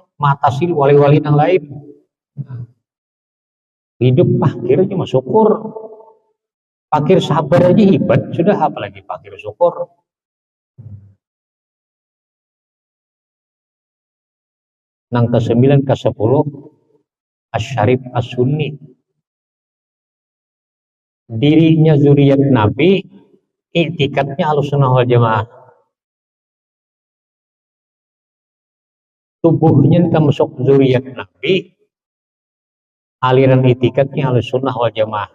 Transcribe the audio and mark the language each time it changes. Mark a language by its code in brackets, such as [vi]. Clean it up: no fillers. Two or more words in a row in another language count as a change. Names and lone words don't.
[id] Mata sih wali-wali yang lain. Hidup fakir cuma syukur. Fakir sabar aja hebat, sudah apalagi fakir syukur. Nang ke-9 ke-10 Asy-Syarif As-Sunni. Dirinya zuriat Nabi, i'tikadnya [ar] Ahlussunnah wal Jamaah. [id] Tubuhnya termasuk zuriat Nabi, aliran i'tikadnya [ar] Ahlussunnah wal Jamaah.